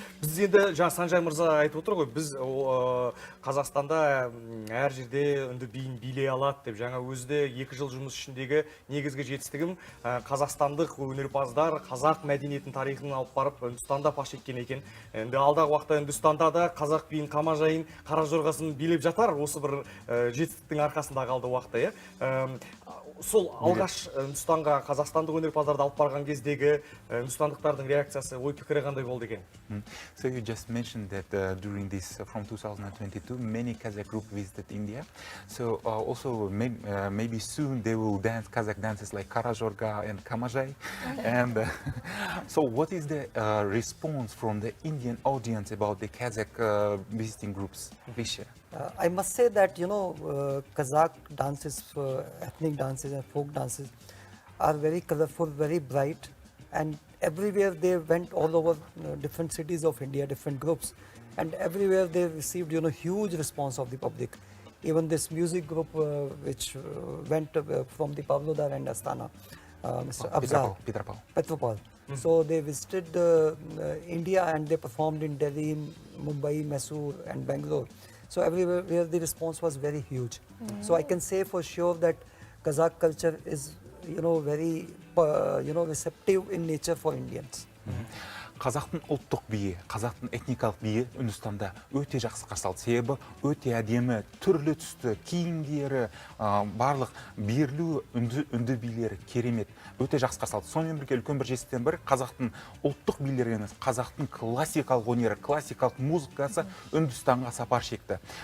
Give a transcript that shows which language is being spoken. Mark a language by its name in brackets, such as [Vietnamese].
[Kazakh] Біз енді жаңа Санжай мырза айтып отыр ғой, біз Қазақстанда әр жерде үнді биін билей алады деп, жаңа өзді 2 жыл жұмыс ішіндегі негізгі жетістігім қазақстандық өнерпаздар қазақ мәдениетін тарихын алып барып Үндістанда паш еткен екен. Енді алдағы уақытта Үндістанда да қазақ биін, қамажайын, қара жорғасын билеп жатар, осы бір жетістіктің арқасында қалды уақытта. Сол алғаш Үндістанға қазақстандық өнерпаздарды алып барған кездегі үндістандықтардың реакциясы, ой пікірі қандай болды екен? [English] So you just mentioned that during this from 2022 many Kazakh group visited India. So also maybe soon they will dance Kazakh dances like Karajorga and Kamajay. And so what is the response from the Indian audience about the Kazakh visiting groups this year? I must say that, Kazakh dances, ethnic dances and folk dances are very colorful, very bright, and everywhere they went all over different cities of India, different groups, and everywhere they received huge response of the public. Even this music group which went from the Pavlodar and Astana, Mr. Afzal, Petropal. So they visited India and they performed in Delhi, Mumbai, Mysore and Bangalore. So everywhere the response was very huge. So I can say for sure that Kazakh culture is very receptive in nature for Indians. [Kazakh] Қазақтың ұлттық биі, қазақтың этникалық биі Үндістанда өте жақсы қарсы алды. Себебі өте әдемі, түрлі түсті киімдері, барлық берілу үнді билері керемет, өте жақсы қарсы алды. Сонымен бірге үлкен бір жетістіктен бірі қазақтың ұлттық билері емес, қазақтың классикалық өнері, классикалық музыкасы Үндістанға сапар шекті.